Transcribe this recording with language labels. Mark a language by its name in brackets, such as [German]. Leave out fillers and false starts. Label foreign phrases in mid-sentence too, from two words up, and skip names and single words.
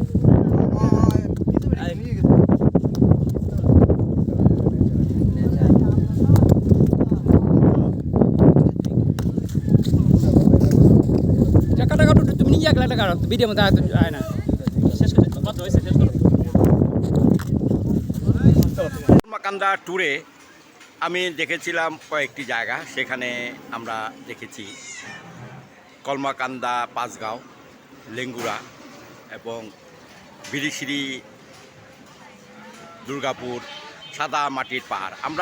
[Malay] Cakap dah kau tu meniak lah kau. Video mana tu ada. [Bangla] কলমাকান্দা ট্যুরে আমি দেখেছিলাম কয়েকটি জায়গা। সেখানে আমরা দেখেছি কলমাকান্দা, পাঁচগাঁও, লেঙ্গুড়া এবং বিরিশিরি, দুর্গাপুর, সাদা মাটির পাহাড়।